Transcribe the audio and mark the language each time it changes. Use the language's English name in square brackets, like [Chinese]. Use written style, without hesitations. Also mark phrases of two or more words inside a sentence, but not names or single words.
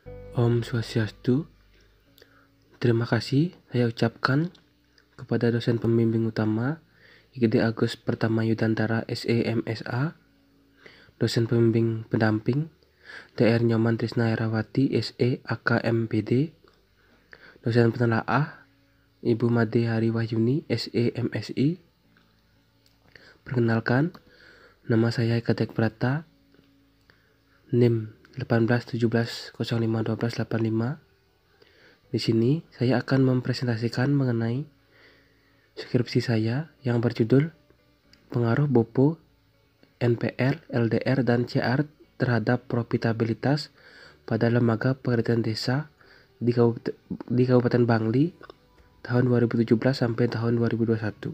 [Sanskrit] Om Swastiastu. [Indonesian] Terima kasih saya ucapkan kepada dosen pembimbing utama IGD Agus Pertama Yudantara SE/MSA, dosen pembimbing pendamping DR Nyoman Trisna Herawati SE AK/MPD, dosen penelaah Ibu Made Hari Wahyuni SE MSI. Perkenalkan, nama saya Ekatek Prata, NIM 1817051285. Di sini saya akan mempresentasikan mengenai skripsi saya yang berjudul Pengaruh BOPO, NPL, LDR, dan CR terhadap profitabilitas pada lembaga pengertian desa di Kabupaten Bangli tahun 2017 sampai tahun 2021.